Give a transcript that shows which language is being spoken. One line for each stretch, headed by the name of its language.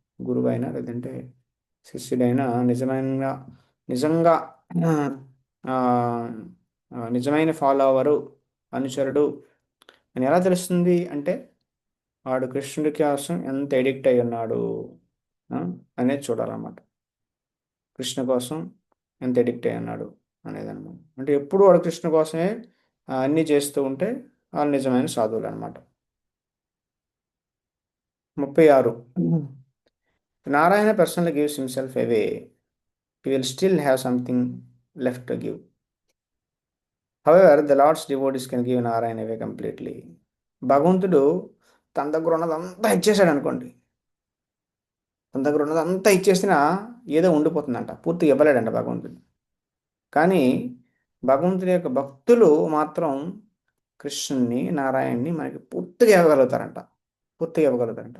Telugu: గురువైనా లేదంటే శిష్యుడైనా నిజంగా ఆ, నిజమైన ఫాలోవరు, అనుచరుడు అని ఎలా తెలుస్తుంది అంటే వాడు కృష్ణుడి కోసం ఎంత ఎడిక్ట్ అయి ఉన్నాడు ఆ, అనేది చూడాలన్నమాట. కృష్ణ కోసం ఎంత ఎడిక్ట్ అయి ఉన్నాడు అనేది అనమాట. అంటే ఎప్పుడు వాడు కృష్ణ కోసమే అన్నీ చేస్తూ ఉంటే వాళ్ళు నిజమైన సాధువులు అనమాట. 36.
English: Narayana personal gives himself away, he will still have something left to give. However, the Lord's devotees can give Narayana away completely.
Telugu: భగవంతుడు తన దగ్గర ఉన్నదంతా ఇచ్చేసాడు అనుకోండి. తన దగ్గర ఉన్నదంతా ఇచ్చేసినా ఏదో ఉండిపోతుందంట, పూర్తిగా ఇవ్వలేడంట భగవంతుడు. కానీ భగవంతుడి యొక్క భక్తులు మాత్రం కృష్ణుని, నారాయణ్ణి మనకి పూర్తిగా ఇవ్వగలుగుతారంట. పూర్తిగా ఇవ్వగలుగుతారంట.